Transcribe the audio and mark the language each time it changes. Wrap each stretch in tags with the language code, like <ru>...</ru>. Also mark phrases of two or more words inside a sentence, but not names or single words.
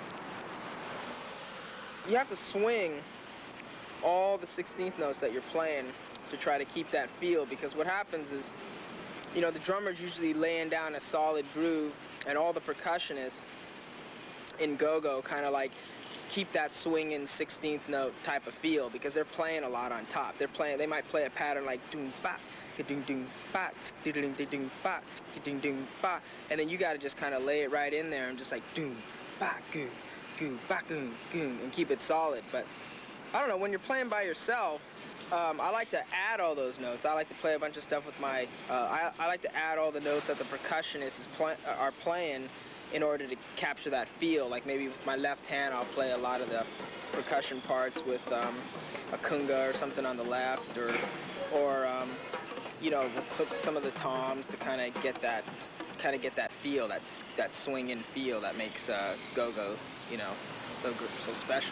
<en>You have to swing all the 16th notes that you're playing to try to keep that feel, because what happens is, you know, the drummer's usually laying down a solid groove, and all the percussionists in go-go kind of like keep that swinging 16th note type of feel, because they're playing a lot on top. They might play a pattern like doom ba, ka-ding ding ba, ding ding ba, ding ding ba, and then you got to just kind of lay it right in there and just like doom ba goo goo ba goo goo and keep it solid. But I don't know, when you're playing by yourself, I like to add all those notes. I like to play a bunch of stuff with my, I like to add all the notes that the percussionists are playing in order to capture that feel. Like maybe with my left hand, I'll play a lot of the percussion parts with a kunga or something on the left, or you know, with some of the toms to kind of get that feel, that swinging feel that makes go-go, you know, so special.</en>